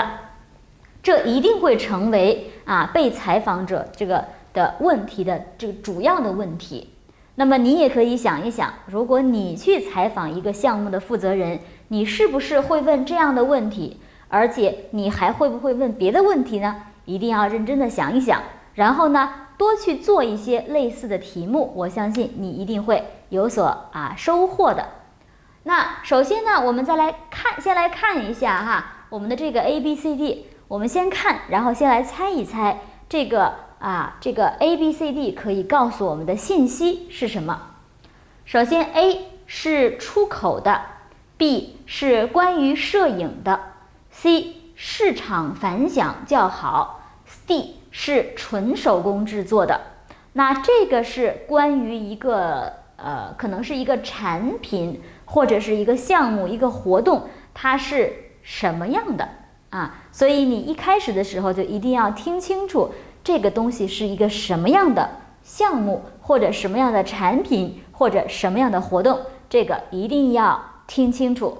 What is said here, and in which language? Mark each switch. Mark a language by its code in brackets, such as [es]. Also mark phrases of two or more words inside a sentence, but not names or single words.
[zh] 這一定會成為被採訪者這個的問題的這個主要的問題。那麼你也可以想一想，如果你去採訪一個項目的負責人，你是不是會問這樣的問題？而且你還會不會問別的問題呢？一定要認真的想一想，然後呢，多去做一些類似的題目，我相信你一定会有所收穫的。那首先呢，我们先来看一下我们的这個 ABCD， 我們先看，然後先來猜一猜這個ABCD 可以告訴我們的信息是什麼。首先 A 是出口的， B 是關於攝影的， C 市場反響較好， D 是純手工制作的。那這個是關於一個可能是一個產品或者是一個項目一個活動，它是什麼樣的所以你一開始的時候就一定要聽清楚這個東西是一個什麼樣的項目或者什麼樣的產品或者什麼樣的活動，這個一定要聽清楚。